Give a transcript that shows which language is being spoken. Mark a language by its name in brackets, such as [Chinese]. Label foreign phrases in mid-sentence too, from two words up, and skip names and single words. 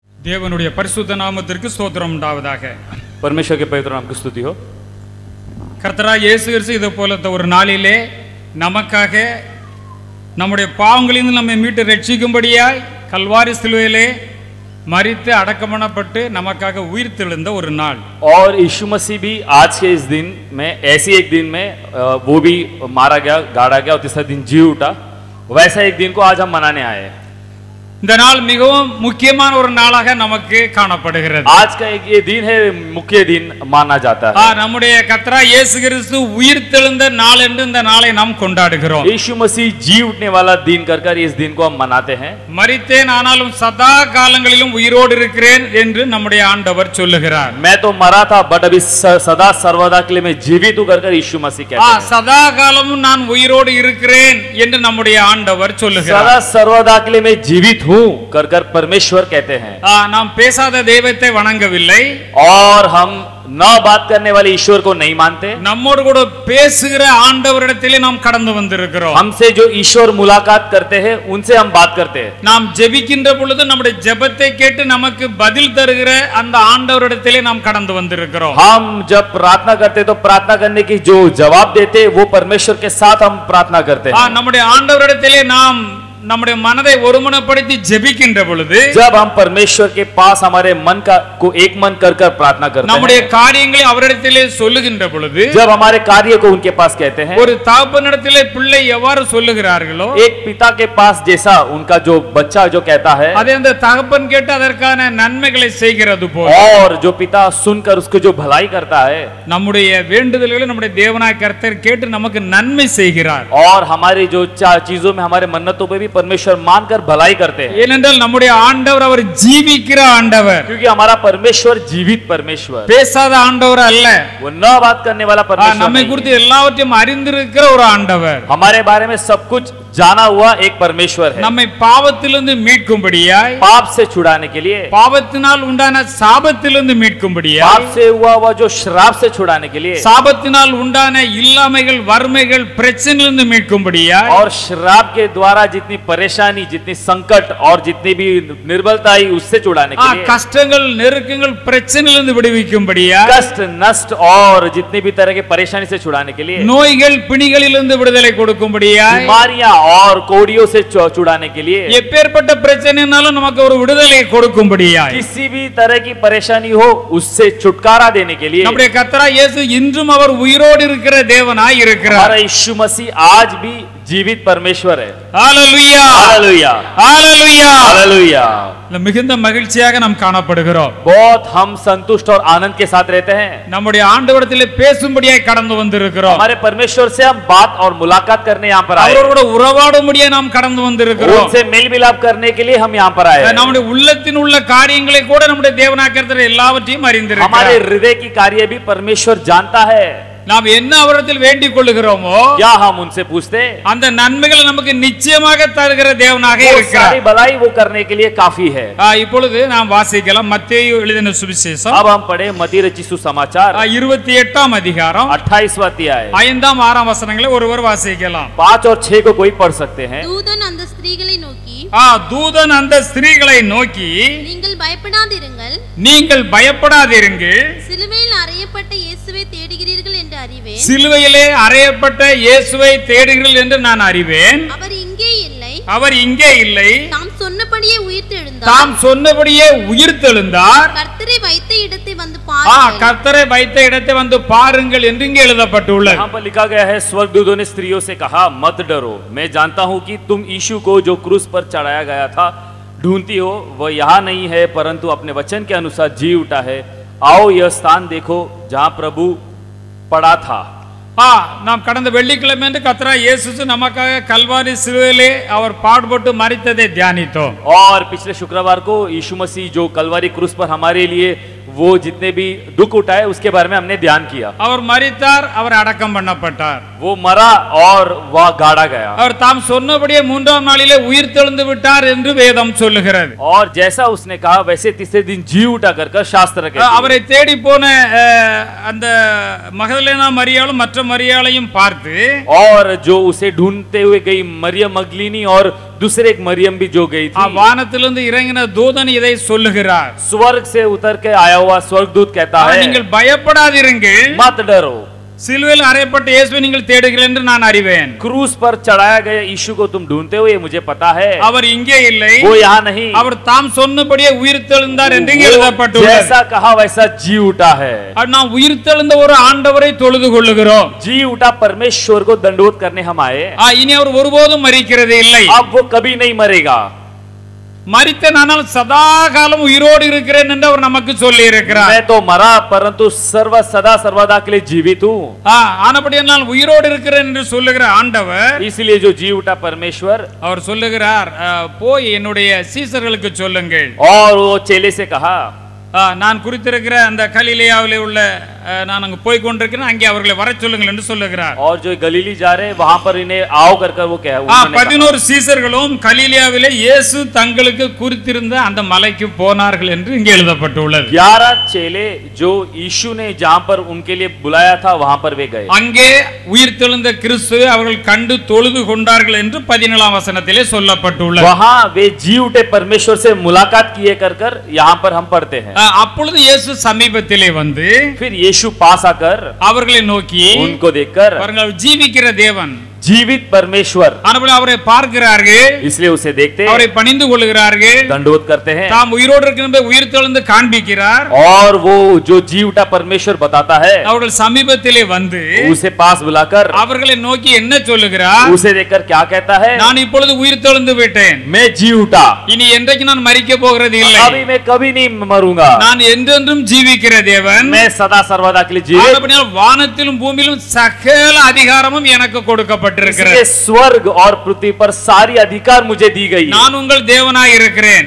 [Tamil] தேவனுடைய பரிசுத்த நாமத்திற்கு ஸ்தோத்திரம் உண்டாவதாக. [Hindi] परमेश्वर के पवित्र नाम की स्तुति हो. [Tamil] கர்த்தராகிய இயேசு கிறிஸ்து இதை போல ஒரு நாளிலே நமக்காக நம்முடைய பாவங்களிலிருந்து நம்மை மீட்டு ரட்சிக்கும்படியாய் கல்வாரி சிலுவையிலே மரித்து அடக்கம் பண்ணப்பட்டு நமக்காக உயிர் தெழுந்த ஒரு நாள். [Hindi] और यीशु मसीह भी आज के इस दिन में ऐसी एक दिन में वो भी मारा गया, गाड़ा गया और तीसरा दिन जी उठा. वैसा एक दिन को आज हम मनाने आए. [Tamil] இந்த நாள் மிகவும் முக்கியமான ஒரு நாளாக நமக்கு காணப்படுகிறது. [Hindi] आज का एक ये दिन है, मुख्य दिन माना जाता है. [Tamil] நம்முடைய கர்த்தராகிய இயேசு கிறிஸ்து உயிர் தெழுந்த நாள் என்று இந்த நாளை நாம் கொண்டாடுகிறோம். [Hindi] यीशु मसीह जी उठने वाला दिन कर इस दिन को हम मनाते हैं. [Tamil] மரித்தேன் ஆனாலும் சதா காலங்களிலும் உயிரோடு இருக்கிறேன் என்று நம்முடைய ஆண்டவர் சொல்லுகிறார். [Hindi] मैं तो मरा था बट अभी सदा सर्वदा के लिए मैं जीवित हूं कर यीशु मसीह कहते हैं. [Tamil] சதா காலமும் நான் உயிரோடு இருக்கிறேன் என்று நம்முடைய ஆண்டவர் சொல்லுகிறார். [Hindi] सदा सर्वदा के लिए मैं जीवित हूं कर परमेश्वर कहते हैं. [Tamil] நாம் பேசாத தெய்வத்தை வணங்கவில்லை, [Hindi] और हम न बात करने वाले ईश्वर को नहीं मानते. [Tamil] நம்மோடு கூட பேசுகிற ஆண்டவரிடத்திலே நாம் கடந்து வந்திருக்கிறோம். [Hindi] हमसे जो ईश्वर मुलाकात करते हैं उनसे हम बात करते हैं. [Tamil] நாம் ஜெபிக்கின்ற பொழுது நம்முடைய ஜெபத்தை கேட்டு நமக்கு பதில் தருகிற அந்த ஆண்டவரிடத்திலே நாம் கடந்து வந்திருக்கிறோம். [Hindi] हम जब प्रार्थना करते तो प्रार्थना करने की जो जवाब देते वो परमेश्वर के साथ हम प्रार्थना करते हैं. [Tamil] நம்முடைய ஆண்டவரிடத்திலே நாம் நம்முடைய மனதை ஒருமனப்படுத்தி ஜெபிக்கின்ற பொழுது, [Hindi] जब हम परमेश्वर के पास हमारे मन का को एक मन कर प्रार्थना करते हैं, [Tamil] நம்முடைய காரியங்களை அவரிடத்திலே சொல்லுகின்ற பொழுது, [Hindi] जब हमारे कार्य को उनके पास कहते हैं, [Tamil] ஒரு தகப்பனிடத்திலே பிள்ளை எவ்வாறு சொல்லுகிறார்களோ, [Hindi] एक पिता के पास जैसा उनका जो बच्चा जो कहता है, [Tamil] அதே அந்த தகப்பன் கேட்டு அதற்கான நன்மைகளை செய்கிறது போல, [Hindi] और जो पिता सुनकर उसको जो भलाई करता है, [Tamil] நம்முடைய வேண்டுதல்களை நம்முடைய தேவனாகிய கர்த்தர் கேட்டு நமக்கு நன்மை செய்கிறார். [Hindi] और हमारी जो चीजों में हमारे मन्नतों पे भी परमेश्वर मानकर भलाई करते हैं. [Tamil] ஏனென்றால் நம்முடைய ஆண்டவர் அவர் ஜீவிக்கிற ஆண்டவர், [Hindi] क्योंकि हमारा परमेश्वर जीवित परमेश्वर, [Tamil] பேசாத ஆண்டவர் அல்ல, [Hindi] वो न बात करने वाला परमेश्वर [Tamil] நம்மை குறித்து எல்லாவற்றையும் அறிந்திருக்கிற ஒரு ஆண்டவர், [Hindi] हमारे बारे में सब कुछ जाना हुआ एक परमेश्वर है. [Tamil] நம்மை பாவத்திலிருந்து மீட்கும்படியாய், [Hindi] पाप से छुड़ाने के लिए, [Tamil] பாவத்தினால் உண்டான சாபத்திலிருந்து மீட்கும்படியாய், [Hindi] पाप से हुआ जो श्राप से छुड़ाने के लिए, [Tamil] சாபத்தினால் உண்டான இல்லாமைகள் வறுமைகள் பிரச்சனையிலிருந்து மீட்கும்படியாய், [Hindi] और श्राप के द्वारा जितनी परेशानी, जितनी संकट और जितनी भी निर्बलता आई उससे छुड़ाने के लिए, [Tamil] கஷ்டங்கள் நெருக்கங்கள் பிரச்சனையிலிருந்து விடுவிக்கும்படியாய், [Hindi] कष्ट नष्ट और जितनी भी तरह की परेशानी से छुड़ाने के लिए, [Tamil] நோய்கள் பிணிகளிலிருந்து விடுதலை கொடுக்கும்படியாய், [Hindi] बीमारियां और कोड़ियों से छुड़ाने के लिए, [Tamil] எப்பேற்பட்ட பிரச்சனைனாலும் நமக்கு ஒரு விடுதலை கொடுக்கும்படியாய், [Hindi] किसी भी तरह की परेशानी हो उससे छुटकारा देने के लिए, [Tamil] நம்முடைய கர்த்தராகிய இயேசு இன்றும் அவர் உயிரோடு இருக்கிற தேவனாய் இருக்கிறார். [Hindi] हमारा यीशु मसीह आज भी जीवित परमेश्वर है. [Tamil] ஹalleluya [Hindi] हालेलुया [Tamil] ஹalleluya [Hindi] हालेलुया. [Tamil] மிகுந்த மகிழ்ச்சியாக நாம் காணப்படுகிறோம். [Hindi] बहुत हम संतुष्ट और आनंद के साथ रहते हैं. [Tamil] நம்முடைய ஆண்டவரிடத்திலே பேசும்படியாய் கடந்து வந்திருக்கிறோம். [Hindi] हमारे परमेश्वर से हम बात और मुलाकात करने यहाँ पर आए. [Tamil] அவரோடு உறவாடும்படியாய் நாம் கடந்து வந்திருக்கிறோம். [Hindi] उनसे मेल मिलाप करने के लिए हम यहाँ पर आए. [Tamil] நம்முடைய உள்ளத்தின் உள்ள காரியங்களை கூட நம்முடைய தேவனாகிய கர்த்தர் எல்லாவற்றையும் அறிந்திருக்கிறார். [Hindi] हमारे हृदय की कार्य भी परमेश्वर जानता है. [Tamil] நாம் என்ன அவரிடத்தில் வேண்டிக் கொள்ளுகிறோமோ, [Hindi] क्या हम उनसे पूछते, [Tamil] அந்த நன்மைகளை நமக்கு நிச்சயமாக தருகிற தேவனாக [Hindi] वो [Tamil] இருக்கிறார். [Hindi] सारी भलाई वो करने के लिए काफी है. [Tamil] இப்பொழுது நாம் வாசிக்கலாம் மத்தேயு எழுதின சுவிசேஷம் [Hindi] अब हम पढ़े मत्ती रचित सुसमाचार [Tamil] 28ஆம் அதிகாரம் [Hindi] 28वां अध्याय [Tamil] 5ஆம் 6ஆம் வசனங்களை ஒருவர் வாசிக்கலாம். [Hindi] 5 और 6 को कोई पढ़ सकते हैं. [Tamil] தூதன் அந்த ஸ்திரீகளை நோக்கி, தூதன் அந்த ஸ்திரீகளை நோக்கி, நீங்கள் பயப்படாதிருங்கள், நீங்கள் பயப்படாதிருங்கள், சிலுவையில் அறையப்பட்ட இயேசுவை தேடுகிறீர்கள் என்று அறிவேன். சிலுவையிலே அறையப்பட்ட இயேசுவை தேடுகிறீர்கள் என்று நான் அறிவேன். அவர் இங்கே இல்லை, அவர் இங்கே இல்லை, தாம் சொன்னபடியே உயிர்த்தெழுந்தார். தாம் சொன்னபடியே உயிர்த்தெழுந்தார். கர்த்தரை வைத்த இடத்தை வந்து பாருங்கள். கர்த்தரை வைத்த இடத்தை வந்து பாருங்கள் என்று இங்கே எழுதப்பட்டுள்ளது. [Hindi] यहाँ पर लिखा गया है, स्वर्गदूतों ने स्त्रियों से कहा, मत डरो, मैं जानता हूं कि तुम यीशु को जो क्रूस पर चढ़ाया गया था ढूंढती हो. वह यहाँ नहीं है परंतु अपने वचन के अनुसार जी उठा है. आओ यह स्थान देखो जहाँ प्रभु पड़ा था. [Tamil] நாம் கடந்த வெள்ளிக்கிழமை என்று கர்த்தராகிய இயேசு நமக்காக கல்வாரி சிலுவையிலே அவர் பாடுபட்டு மரித்ததை தியானித்தோம். [Hindi] और पिछले शुक्रवार को यीशु मसीह जो कलवारी क्रूस पर हमारे लिए वो जितने भी दुख उठाए उसके बारे में हमने ध्यान किया. [Tamil] அவர் மரித்தார், அவர் அடக்கம் பண்ணப்பட்டார், [Hindi] वो मरा और वह गाड़ा गया. [Tamil] அவர் தாம் சொன்னபடியே 3ஆம் நாளிலே உயிர் தெழுந்து விட்டார் என்று வேதம் சொல்லுகிறது. [Hindi] और जैसा उसने कहा वैसे तीसरे दिन जी उठा कर शास्त्र कहते हैं. [Tamil] அவரை தேடி போன அந்த மகதலேனா மரியாளும் மற்ற மரியாளையும் பார்த்து, [Hindi] और जो उसे ढूंढते हुए गई मरियम मगदलीनी और दूसरे एक मरियम भी जो गई ஆ, थी, [Tamil] வானத்திலிருந்து இறங்கின தூதன் இதை சொல்லுகிறார். [Hindi] स्वर्ग से उतर के आया हुआ स्वर्गदूत कहता ஆ, है, [Tamil] நீங்கள் பயப்படாதிருங்கள், [Hindi] मत डरो, [Tamil] சிலுவையில் அறையப்பட்ட இயேசுவை நீங்கள் தேடுகிறீர்கள் என்று நான் அறிவேன். [Hindi] क्रूस पर चढ़ाया गया यीशु को तुम ढूंढते हो, ये मुझे पता है, [Tamil] அவர் இங்கே இல்லை, [Hindi] वो यहाँ नहीं, [Tamil] அவர் தாம் சொன்னபடியே உயிர்த்தெழுந்தார் என்று இங்கே எழுதப்பட்டுள்ளது. [Hindi] जैसा कहा वैसा जी उठा है। [Tamil] அது நாம் உயிர்த்தெழுந்த ஒரு ஆண்டவரை தொழுது கொள்ளுகிறோம். [Hindi] जी उठा परमेश्वर को दंडवत करने हम आए। [Tamil] இனி அவர் ஒருபோதும் மரிக்கிறது இல்லை. [Hindi] अब वो कभी नहीं मरेगा। [Tamil] மரித்த நானால் சதா காலம் உயிரோடு இருக்கிறேன் என்று அவர் நமக்கு சொல்லி இருக்கிறார். [Hindi] मैं तो मरा परंतु सदा सर्वदा के लिए जीवित हूँ। [Tamil] ஆனபடியால் நான் உயிரோடு இருக்கிறேன் என்று சொல்லுகிற ஆண்டவர், [Hindi] इसलिए जो जी उठा परमेश्वर, [Tamil] அவர் சொல்லுகிறார், போய் என்னுடைய சீசர்களுக்கு சொல்லுங்கள். [Hindi] और वो चेले से कहा, [Tamil] நான் குறித்திருக்கிற அந்த கலிலேயாவிலே உள்ள நான் அங்கு போய் கொண்டிருக்கிறேன், அங்கே அவர்களை வர சொல்லுங்கள் என்று சொல்லுகிறார். [Hindi] और जो गलीली जा रहे वहां पर इन्हें आओ कर वो क्या है, [Tamil] 11 சீசர்களும் கலிலேயாவிலே இயேசு தங்களுக்கு குறித்திருந்த அந்த மலைக்கு போனார்கள் என்று இங்கே எழுதப்பட்டுள்ளது. [Hindi] 11 चेले जो यीशु ने जहां पर उनके लिए बुलाया था वहां पर वे गए। [Tamil] அங்கே உயிர்த்தெழுந்த கிறிஸ்துவை அவர்கள் கண்டு தொழுது கொண்டார்கள் என்று 17ஆம் வசனத்திலே சொல்லப்பட்டுள்ளது. [Hindi] वहां वे जी उठे परमेश्वर से मुलाकात किए कर यहाँ पर हम पढ़ते हैं। [Tamil] அப்பொழுது இயேசு சமீபத்திலே வந்து [Hindi] फिर यीशु पास आकर [Tamil] அவர்களை நோக்கி, [Hindi] उनको देखकर, [Tamil] பாருங்கள், ஜீவிக்கிற தேவன், [Hindi] जीवित परमेश्वर, [Tamil] ஆனபடியால் அவரை பார்க்கிறார்கள், [Hindi] इसलिए उसे देखते, [Tamil] அவரை பணிந்து கொள்கிறார்கள், [Hindi] दंडवत करते हैं, [Tamil] தாம் உயிரோடு இருக்கிற உயிர்த்தெழுந்து காண்பிக்கிறார். [Hindi] और वो जो जी उठा परमेश्वर बताता है, [Tamil] அவர்கள் சமீபத்திலே வந்து [Hindi] उसे पास बुलाकर [Tamil] அவர்களை நோக்கி என்ன சொல்லுகிறார்? [Hindi] उसे देखकर क्या कहता है, [Tamil] நான் இப்பொழுது உயிர்த்தெழுந்து விட்டேன், [Hindi] मैं जी उठा, [Tamil] இனி என்றைக்கு நான் மரிக்க போகிறது இல்லை, [Hindi] अभी मैं कभी नहीं मरूंगा, [Tamil] நான் என்றென்றும் ஜீவிக்கிற தேவன், [Hindi] मैं सदा सर्वदा के लिए जीवित, [Tamil] ஆனபடியால் வானத்திலும் பூமியிலும் சகல அதிகாரமும் எனக்கு கொடுக்கப்பட்டிருக்கிறது. [Hindi] इसलिए स्वर्ग और पृथ्वी पर सारी अधिकार मुझे दी गई है। [Tamil] நான் உங்கள் தேவனாய் இருக்கிறேன்,